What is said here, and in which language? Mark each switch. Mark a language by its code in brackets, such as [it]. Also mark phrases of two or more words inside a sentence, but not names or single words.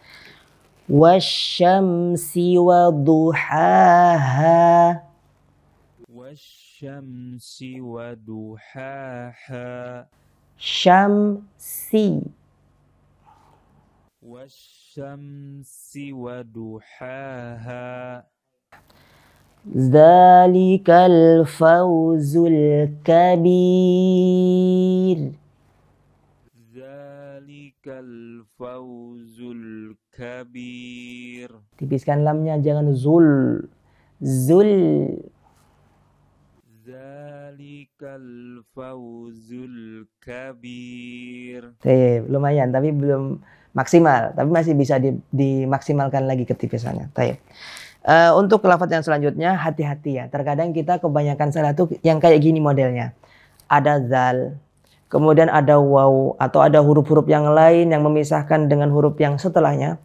[ar] والشمس وضحاها. والشمس وضحاها. Syamsi. والشمس وضحاها. ذلك الفوز الكبير. ذلك الفوز الكبير. [id] Tipiskan lamnya, jangan zul. Zul. [ar] ذلك الفوز الكبير. [id] Lumayan, tapi belum maksimal. Tapi masih bisa dimaksimalkan lagi ketipisannya. Untuk lafaz yang selanjutnya, hati-hati ya. Terkadang kita kebanyakan salah tuh yang kayak gini modelnya. Ada zal, kemudian ada waw, atau ada huruf-huruf yang lain yang memisahkan dengan huruf yang setelahnya.